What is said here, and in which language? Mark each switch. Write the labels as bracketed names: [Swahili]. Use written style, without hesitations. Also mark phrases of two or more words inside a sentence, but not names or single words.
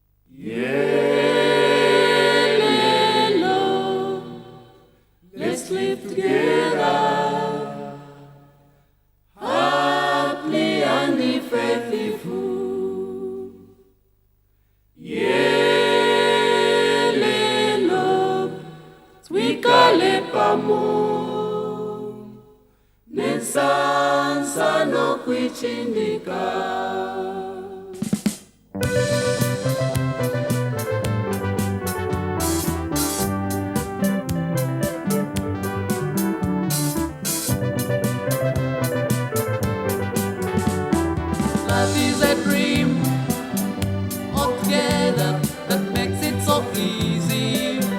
[English] Yellow, let's live together, happily and faithful. Yellow, [Bemba] twikale pamo, nesansa no kwichindika. [English] Life is a dream altogether that makes it so easy